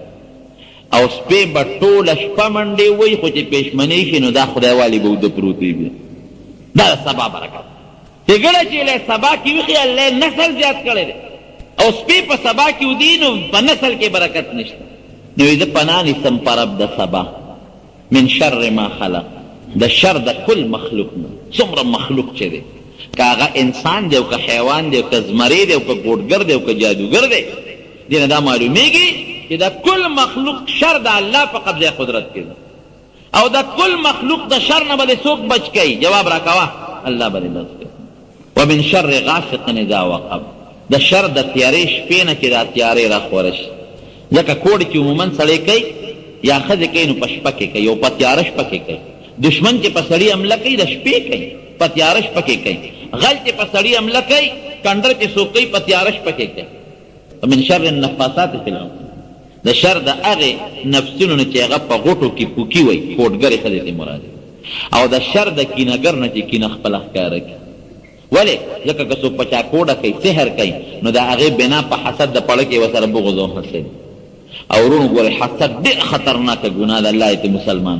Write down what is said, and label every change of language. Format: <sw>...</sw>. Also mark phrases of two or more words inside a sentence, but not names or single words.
<ps>او سپی به ټوله شپه منډې وی خو چې پېشمني شي نو دا خدایوالي به اوده پروت وي دا د سبا برکت چې ګډه چیلی سبا کې ویښي الله نسل زیات کړی دی او سپی په سبا کې ودي نو په نسل کې برکت نشته نو زه پناه نیسم په رب د سبا</ps> <ar>من شر ما خلق</ar> <ps>د شر د کل مخلوق نه څومره مخلوق چې دی که هغه انسان دی او که حیوان دی او که زمری دی او که ګوډګر دی او که جادوګر دی دې نه دا معلومیږي چې د کل مخلوق شر د الله په قبضه قدرت کې ده او د کل مخلوق د شر نه به دې څوک بچ کوي جواب راکوه الله به دې بچ کوي</ps> <ar>ومن شر غاسق اذا وقب</ar> <ps>د شر د تیارې شپې نه چې دا تیارې راخوره شي ځکه کوډ چې عموما سړی کوي یا ښځې کوي نو په شپه کې کوي او په تیاره شپه کې کوي دشمن چې په سړي حمله کوي د شپې کوي په تیاره شپه کې کوي غل چې په سړي حمله کوي کنډر چې څوک کوي په تیاره شپه کې کوي</ps> <ar>ومن شر النفاثات فی العقد</ar> <ps>د شر د هغې نفسونو نه چې هغه په غوټو کې پوکي وي کوډګرې ښځې ته مراد او د شر د کینهګر نه چې کینه خپله ښکاره کړي ولې ځکه که څوک په چا کوډه کوي سحر کوي نو د هغې بنا په حسد د پړه کې ورسره بغض او حسد او ورونو ګورې حسد ډېر خطرناکه ګناه ده الله یې مسلمان</ps>